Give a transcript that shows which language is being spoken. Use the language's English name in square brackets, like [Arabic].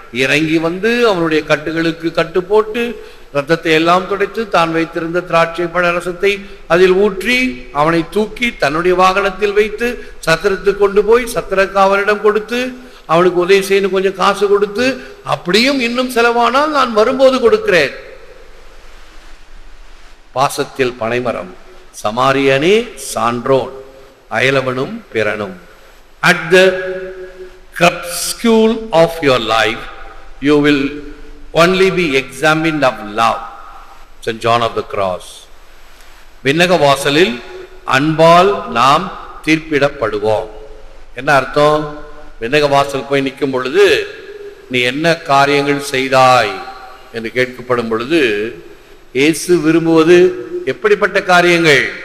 [Tamil] இறங்கி வந்து அவனுடைய கட்டுகளுக்கு கட்டு போட்டு, ரத்தத்தை எல்லாம் துடைத்து, தான் வைத்திருந்த திராட்சை பழ ரசத்தை அதில் ஊற்றி, அவனை தூக்கி தன்னுடைய வாகனத்தில் வைத்து சத்திரத்துக்கு கொண்டு போய் சத்திரக்காவலிடம் கொடுத்து, அவனுக்கு உதவி செய்யணும், கொஞ்சம் காசு கொடுத்து, அப்படியும் இன்னும் செலவானால் நான் வரும்போது கொடுக்கிறேன். பாசத்தில் பனைமரம், சமாரியனே சான்றோன் அயலவனும் பிறனும். [English] At the crepuscule of your life, you will only be examined of love. St. John of the Cross. [Tamil] விண்ணக வாசலில் அன்பால் நாம் தீர்ப்பிடப்படுவோம். என்ன அர்த்தம்? விண்ணக வாசல் போய் நிற்கும் பொழுது, நீ என்ன காரியங்கள் செய்தாய் என்று கேட்கப்படும் பொழுது, இயேசு விரும்புவது எப்படிப்பட்ட காரியங்கள்?